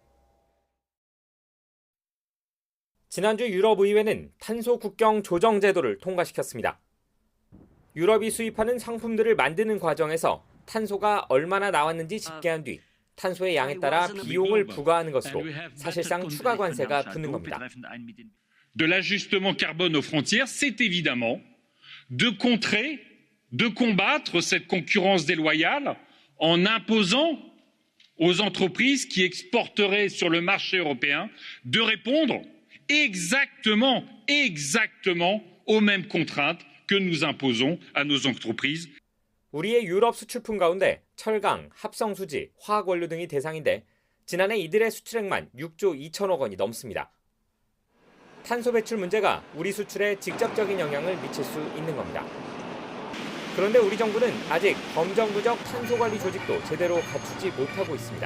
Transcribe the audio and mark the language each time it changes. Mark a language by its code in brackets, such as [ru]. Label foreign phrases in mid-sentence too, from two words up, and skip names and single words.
[ko] 지난주 유럽의회는 탄소 국경 조정 제도를 통과시켰습니다. 유럽이 수입하는 상품들을 만드는 과정에서 탄소가 얼마나 나왔는지 집계한 뒤 탄소의 양에 따라 비용을 부과하는 것으로 사실상 추가 관세가 붙는 겁니다. [fr] De l'ajustement carbone aux frontières, c'est évidemment de contrer, de combattre cette concurrence déloyale en imposant aux entreprises qui exporteraient sur le marché européen de répondre exactement aux mêmes contraintes que nous imposons à nos entreprises. [ko] 우리의 유럽 수출품 가운데 철강, 합성수지, 화학원료 등이 대상인데 지난해 이들의 수출액만 6조 2천억 원이 넘습니다. 탄소 배출 문제가 우리 수출에 직접적인 영향을 미칠 수 있는 겁니다. 그런데 우리 정부는 아직 범정부적 탄소 관리 조직도 제대로 갖추지 못하고 있습니다.